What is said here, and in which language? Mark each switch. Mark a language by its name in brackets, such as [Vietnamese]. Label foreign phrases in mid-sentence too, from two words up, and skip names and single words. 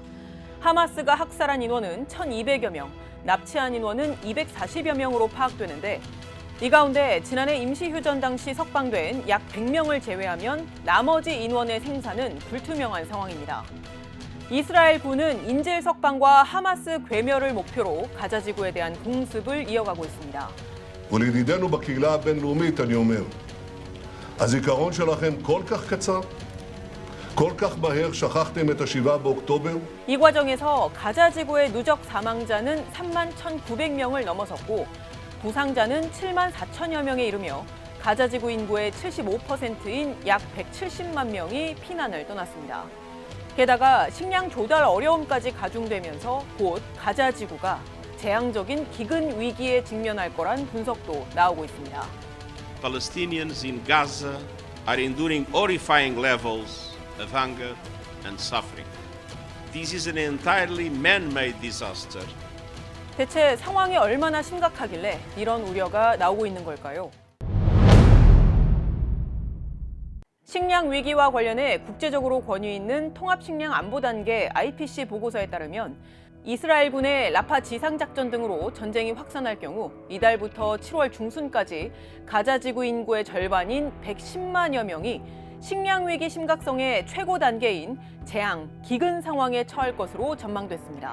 [Korean] 하마스가 학살한 인원은 1,200여 명, 납치한 인원은 240여 명으로 파악되는데 이 가운데 지난해 임시휴전 당시 석방된 약 100명을 제외하면 나머지 인원의 생사는 불투명한 상황입니다. 이스라엘 군은 인질 석방과 하마스 괴멸을 목표로 가자 지구에 대한 공습을 이어가고 있습니다. [Hebrew] ולידידינו בקהילה הבינלאומית אני אומר, הזיכרון שלכם כל כך קצר? כל כך מהר שכחתם את ה-7 באוקטובר? [Korean] 이 과정에서 가자 지구의 누적 사망자는 3만 1,900명을 넘어섰고 부상자는 7만 4천여 명에 이르며 가자 지구 인구의 75%인 약 170만 명이 피난을 떠났습니다. 게다가 식량 조달 어려움까지 가중되면서 곧 가자 지구가 재앙적인 기근 위기에 직면할 거란 분석도 나오고 있습니다. [English] Palestinians in Gaza are enduring horrifying levels of hunger and suffering. This is an entirely man-made disaster. [Korean] 대체 상황이 얼마나 심각하길래 이런 우려가 나오고 있는 걸까요? 식량 위기와 관련해 국제적으로 권위 있는 통합식량 안보 단계 IPC 보고서에 따르면 이스라엘군의 라파 지상작전 등으로 전쟁이 확산할 경우 이달부터 7월 중순까지 가자 지구 인구의 절반인 110만여 명이 식량 위기 심각성의 최고 단계인 재앙, 기근 상황에 처할 것으로 전망됐습니다.